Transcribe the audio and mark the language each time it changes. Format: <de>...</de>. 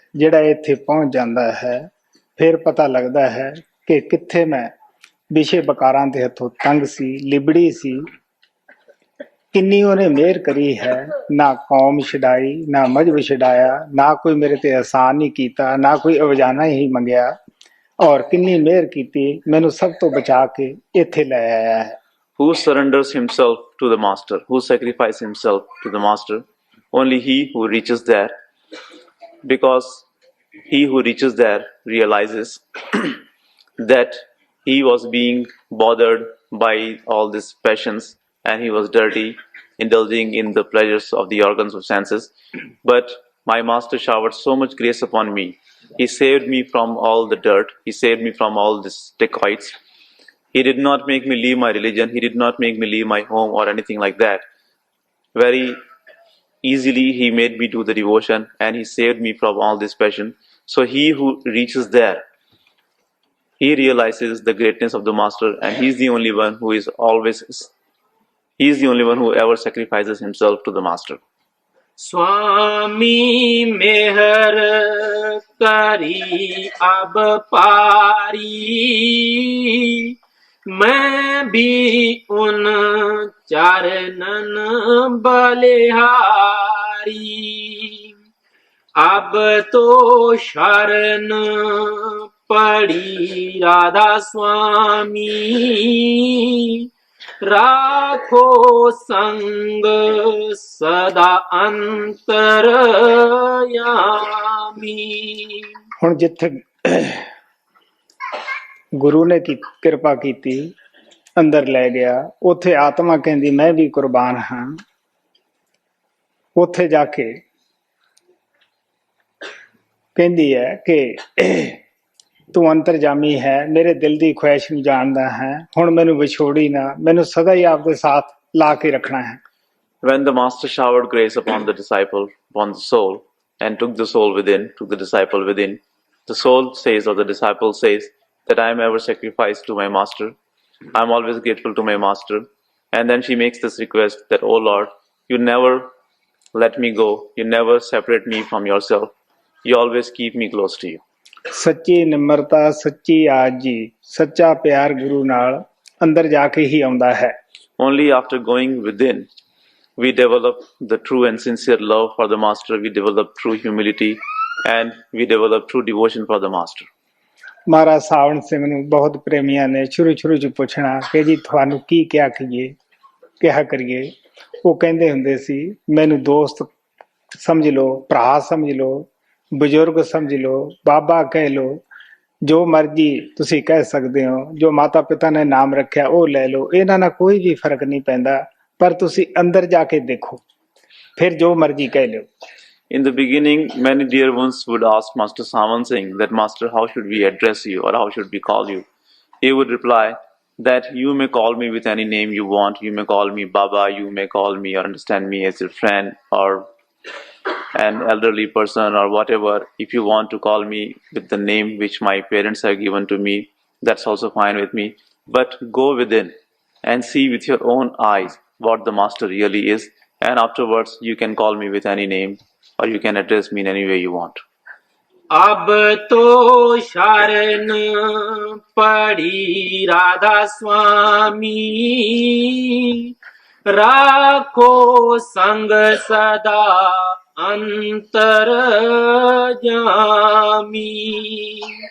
<pa>ਜਿਹੜਾ ਇੱਥੇ ਪਹੁੰਚ ਜਾਂਦਾ ਹੈ, ਫਿਰ ਪਤਾ ਲੱਗਦਾ ਹੈ ਕਿ ਕਿੱਥੇ ਮੈਂ ਵਿਸ਼ੇ ਬਕਾਰਾਂ ਦੇ ਹੱਥੋਂ ਤੰਗ ਸੀ, ਲਿਬੜੀ ਸੀ। ਕਿੰਨੀ ਉਹਨੇ ਮਿਹਰ ਕਰੀ ਹੈ, ਨਾ ਕੌਮ ਛਡਾਈ, ਨਾ ਮਜ਼ਹਬ ਛਡਾਇਆ, ਨਾ ਕੋਈ ਮੇਰੇ ਤੇ ਅਹਿਸਾਨ ਨਹੀਂ ਕੀਤਾ, ਨਾ ਕੋਈ ਅਵਜਾਨਾ ਹੀ ਮੰਗਿਆ, ਔਰ ਕਿੰਨੀ ਮਿਹਰ ਕੀਤੀ, ਮੈਨੂੰ ਸਭ ਤੋਂ ਬਚਾ ਕੇ ਇੱਥੇ ਲੈ ਆਇਆ ਹੈ।</pa> <en>Who surrenders himself to the master, who sacrifices himself to the master, only he who reaches there, because he who reaches there realizes that he was being bothered by all these passions and he was dirty, indulging in the pleasures of the organs of senses. But My master showered so much grace upon me. He saved me from all the dirt. He saved me from all the dacoits. He did not make me leave my religion. He did not make me leave my home or anything like that. Very easily he made me do the devotion, and he saved me from all this passion. So he who reaches there, he realizes the greatness of the master, and he's the only one who is always, he's the only one who ever sacrifices himself to the master.</en> <hi>स्वामी मेहर करी अब पारी, मैं भी उन चरणन बलिहारी। अब तो शरण पड़ी राधा स्वामी, राखो संग सदा अंतरयामी।</hi> <pa>ਹੁਣ ਜਿੱਥੇ ਗੁਰੂ ਨੇ ਕੀ ਕਿਰਪਾ ਕੀਤੀ, ਅੰਦਰ ਲੈ ਗਿਆ, ਉੱਥੇ ਆਤਮਾ ਕਹਿੰਦੀ ਮੈਂ ਵੀ ਕੁਰਬਾਨ ਹਾਂ। ਉੱਥੇ ਜਾ ਕੇ ਕਹਿੰਦੀ ਹੈ ਕਿ ਤੂੰ ਅੰਤਰਜਾਮੀ ਹੈ, ਮੇਰੇ ਦਿਲ ਦੀ ਖੁਆਇਸ਼ ਨੂੰ ਜਾਣਦਾ ਹੈ, ਹੁਣ ਮੈਨੂੰ ਵਿਛੋੜੀ ਨਾ, ਮੈਨੂੰ ਸਦਾ ਹੀ ਆਪਦੇ ਸਾਥ ਲਾ ਕੇ ਰੱਖਣਾ ਹੈ।</pa> <en>When the master showered grace upon the disciple, upon the soul, and took the soul within, took the disciple within, the soul says, or the disciple says, that I am ever sacrificed to my master. I am always grateful to my master. And then she makes this request that, oh Lord, you never let me go. You never separate me from yourself. You always keep me close to you.</en> <pa>ਸੱਚੀ ਨਿਮਰਤਾ, ਸੱਚੀ ਆਜੀ, ਸੱਚਾ ਪਿਆਰ ਗੁਰੂ ਨਾਲ ਅੰਦਰ ਜਾ ਕੇ ਹੀ ਆਉਂਦਾ ਹੈ।</pa> <en>Only after going within, we develop the true and sincere love for the master. We develop true humility, and we develop true devotion for the master.</en> <pa>ਮਹਾਰਾਜ ਸਾਵਣ ਸਿੰਘ ਨੂੰ ਬਹੁਤ ਪ੍ਰੇਮੀਆਂ ਨੇ ਸ਼ੁਰੂ ਚ ਪੁੱਛਣਾ ਕਿ ਜੀ ਤੁਹਾਨੂੰ ਕੀ ਕਿਹਾ ਕਰੀਏ। ਉਹ ਕਹਿੰਦੇ ਹੁੰਦੇ ਸੀ, ਮੈਨੂੰ ਦੋਸਤ ਸਮਝ ਲਓ, ਭਰਾ ਸਮਝ ਲਓ, ਬਜ਼ੁਰਗ ਸਮਝ ਲਓ, ਬਾਬਾ ਕਹਿ ਲਓ, ਜੋ ਮਰਜੀ ਤੁਸੀਂ ਕਹਿ ਸਕਦੇ ਹੋ, ਜੋ ਮਾਤਾ ਪਿਤਾ ਨੇ ਨਾਮ ਰੱਖਿਆ ਉਹ ਲੈ ਲਓ, ਇਹਨਾਂ ਨਾਲ ਕੋਈ ਵੀ ਫਰਕ ਨਹੀਂ ਪੈਂਦਾ, ਪਰ ਤੁਸੀਂ ਅੰਦਰ ਜਾ ਕੇ ਦੇਖੋ, ਫਿਰ ਜੋ ਮਰਜੀ ਕਹਿ ਲਿਓ।</pa> <en>In the beginning, many dear ones would ask Master Saman Singh that, Master, how should we address you, or how should we call you? He would reply that you may call me with any name you want. You may call me Baba, you may call me or understand me as your friend or an elderly person or whatever. If you want to call me with the name which my parents have given to me, that's also fine with me. But go within and see with your own eyes what the master really is, and afterwards you can call me with any name, or you can address me in any way you want.</en> <hi>अब तो शरण पड़ी राधा स्वामी, राखो संग सदा अंतरजामी।</hi>